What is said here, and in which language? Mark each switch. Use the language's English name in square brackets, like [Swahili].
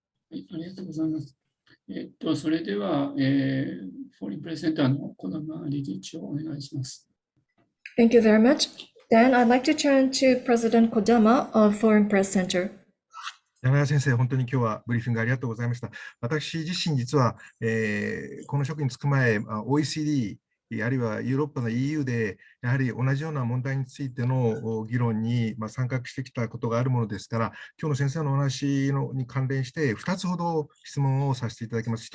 [Japanese] はい、ありがとうございます。それでは、フォーリンプレゼンターの児玉理事長お願いします。 [English] Thank you very much. Then I'd like to turn to President Kodama of Foreign Press Center. [Japanese] 柳川先生、本当に今日はブリーフィングありがとうございました。私自身、実は、この職に就く前、OECD あるいはヨーロッパの EU で、やはり同じような問題についての議論に参画してきたことがあるものですから、今日の先生のお話に関連して、2つほど質問をさせていただきます。